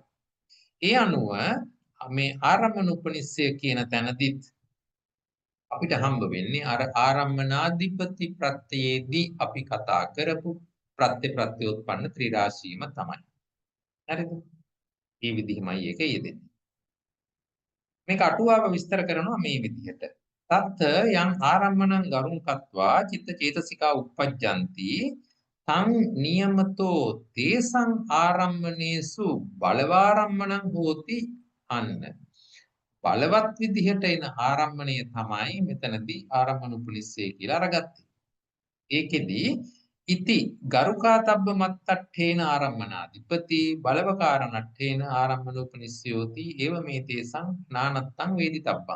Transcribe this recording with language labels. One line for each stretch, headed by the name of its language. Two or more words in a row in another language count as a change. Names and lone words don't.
Sinhala: ඒ අනුව මේ ආරම්මන උපනිස්සය කියන තැනදිත් අපිට හම්බ වෙන්නේ අර ආරම්මනාධිපති ප්‍රත්‍යයේදී අපි කතා කරපු ප්‍රත්‍යෝත්පන්න ත්‍රිරාශියම තමයි. හරිද? මේ විදිහමයි ඒක යෙදෙන්නේ. මේක අටුවාව විස්තර කරනවා මේ විදිහට.
Pali: තත් යං ආරම්මණං ගරුං කତ୍වා චිත්ත චේතසිකා uppajjanti තං නියමතෝ තේසං ආරම්මණේසු බලවාරම්මණං හෝති අන්න.
Sinhala: බලවත් විදිහට එන ආරම්මණය තමයි මෙතනදී ආරම්මන උපනිස්සය කියලා අරගත්තේ.
Pali: ඒකෙදි ඉති ගරුකාතබ්බ මත්තට්ඨේන ආරම්මනාධිපති බලවකාරණට්ඨේන ආරම්මන උපනිස්සයෝති ඒව මේ තේසං නානත්තං වේදිතබ්බං.